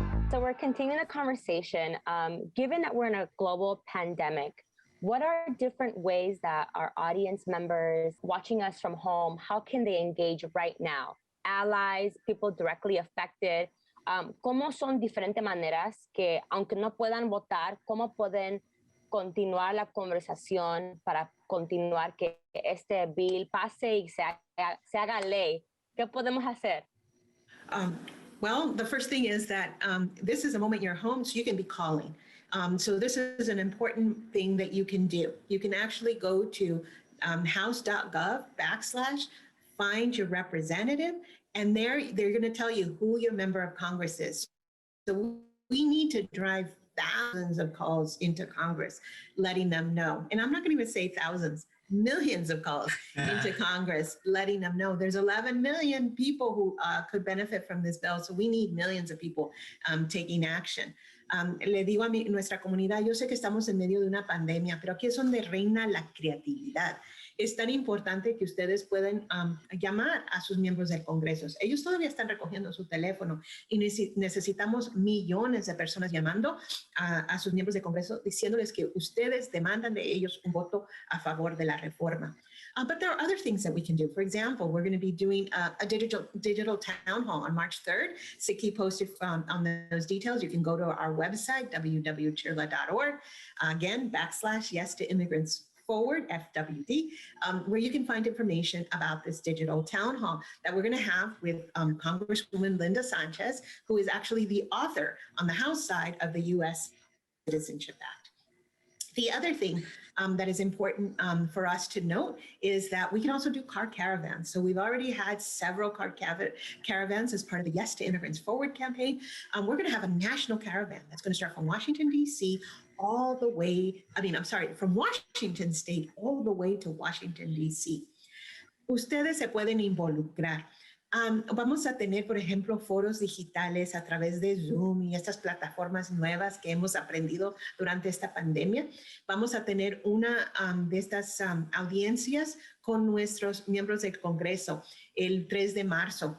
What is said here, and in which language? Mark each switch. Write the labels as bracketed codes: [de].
[en] So we're continuing the conversation. Given that we're in a global pandemic, what are different ways that our audience members watching us from home, how can they engage right now? Allies, people directly affected. [es] ¿Cómo son diferentes maneras que, aunque no puedan votar, cómo pueden continuar la conversación para continuar que este bill pase y se haga ley? ¿Qué podemos hacer? [en] Well, the first thing is that this is a moment you're home, so you can be calling. So this is an important thing that you can do. You can actually go to house.gov/find your representative, and there they're going to tell you who your member of Congress is. So we need to drive thousands of calls into Congress, letting them know. And I'm not going to even say thousands, millions of calls into Congress, letting them know there's 11 million people who could benefit from this bill. So we need millions of people taking action. [es] Le digo a nuestra comunidad, yo sé que estamos en medio de una pandemia, pero aquí es donde reina la creatividad. Es tan importante que ustedes puedan llamar a sus miembros del Congreso. Ellos todavía están recogiendo su teléfono y necesitamos millones de personas llamando a sus miembros del Congreso diciéndoles que ustedes demandan de ellos un voto a favor de la reforma. [en] But there are other things that we can do. For example, we're going to be doing a digital town hall on March 3rd. So keep posted on those details. You can go to our website, www.chirla.org. Again, /yes to Immigrants Forward, FWD, where you can find information about this digital town hall that we're going to have with Congresswoman Linda Sanchez, who is actually the author on the House side of the U.S. Citizenship Act. The other thing that is important for us to note is that we can also do car caravans. So we've already had several car caravans as part of the Yes to Immigrants Forward campaign. We're going to have a national caravan that's going to start from Washington, D.C. all the way, from Washington State all the way to Washington, D.C. [es] Ustedes se pueden involucrar. Vamos a tener, por ejemplo, foros digitales a través de Zoom y estas plataformas nuevas que hemos aprendido durante esta pandemia. Vamos a tener una de estas audiencias con nuestros miembros del Congreso el 3 de marzo.